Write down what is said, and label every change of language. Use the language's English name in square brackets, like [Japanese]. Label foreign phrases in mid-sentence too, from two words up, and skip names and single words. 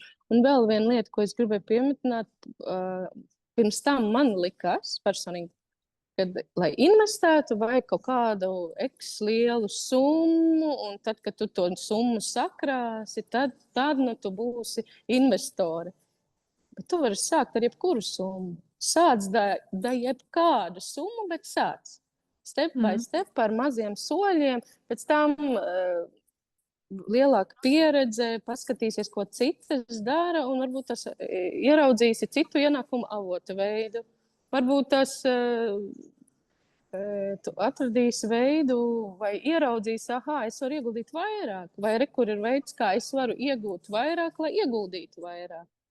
[Latvian] Un vēl viena lieta, ko es gribēju pieminēt, pirms tam man likās personīgi, kad, lai investētu, vajag kaut kādu lielu summu, un tad, kad tu to summu sakrāsi, tad nu tu būsi investori. Bet tu vari sākt ar jebkuru summu. Sāc da jebkādu summu, bet sāc. [English] Step by step, [Latvian] ar maziem soļiem, pēc tam lielāka pieredze, paskatīsies, ko citas dara, un varbūt tas ieraudzīsi citu ienākumu avotu veidu. Varbūt tas tu atradīsi veidu vai ieraudzīsi, es varu ieguldīt vairāk, vai kur ir veids, kā es varu iegūt vairāk, lai ieguldītu vairāk.